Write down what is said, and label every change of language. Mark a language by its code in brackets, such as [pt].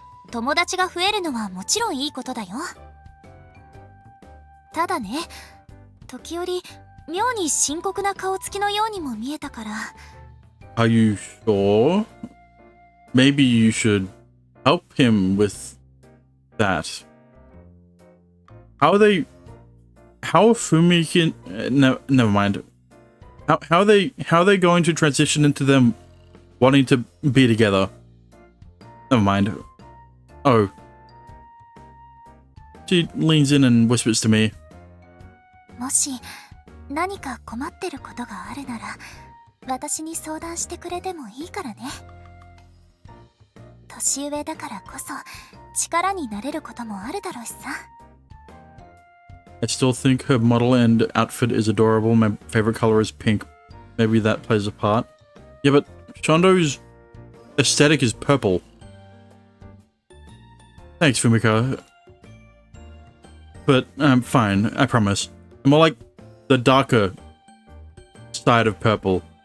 [ja] 友達が増えるのはもちろんいいことだよ。ただね、時折妙に深刻な顔つきのようにも見えたから。 [en] Are you sure? Maybe you should help him with that. How are Fumi no, never mind. How are they going to transition into them wanting to be together? Never mind. Oh. She leans in and whispers to me. [ja] もし何か困ってることがあるなら、私に相談してくれてもいいからね。年上だからこそ力になれることもあるだろうしさ。 [en] I still think her model and outfit is adorable. My favorite color is pink. Maybe that plays a part. Yeah, but Shondo's aesthetic is purple. Thanks, Fumika. but I'm fine, I promise. More like the darker side of purple.